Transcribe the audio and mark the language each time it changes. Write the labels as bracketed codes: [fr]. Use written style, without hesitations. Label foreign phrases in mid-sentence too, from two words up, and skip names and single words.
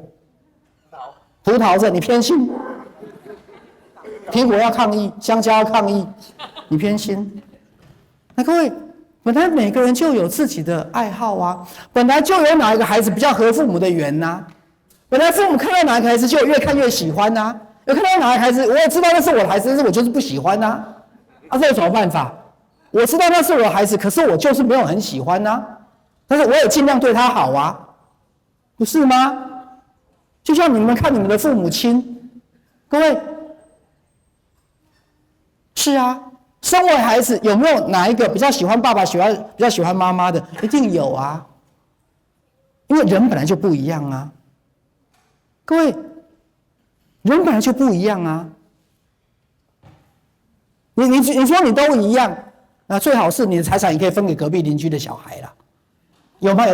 [zh] 葡萄子，你偏心？蘋果要抗議，香蕉要抗議，你偏心？那各位，本來每個人就有自己的愛好啊，本來就有哪一個孩子比較合父母的緣吶，本來父母看到哪一個孩子就越看越喜歡吶，有看到哪一個孩子，我也知道那是我的孩子，但是我就是不喜歡吶，啊，這有什麼辦法？我知道那是我的孩子，可是我就是沒有很喜歡吶，但是我也盡量對他好啊，不是嗎？就像你們看你們的父母親，各位，是啊，身為孩子有沒有哪一個比較喜歡爸爸、比較喜歡媽媽的？一定有啊，因為人本來就不一樣啊。各位，人本來就不一樣啊。你說你都一樣，那最好是你的財產也可以分給隔壁鄰居的小孩啦，有嗎？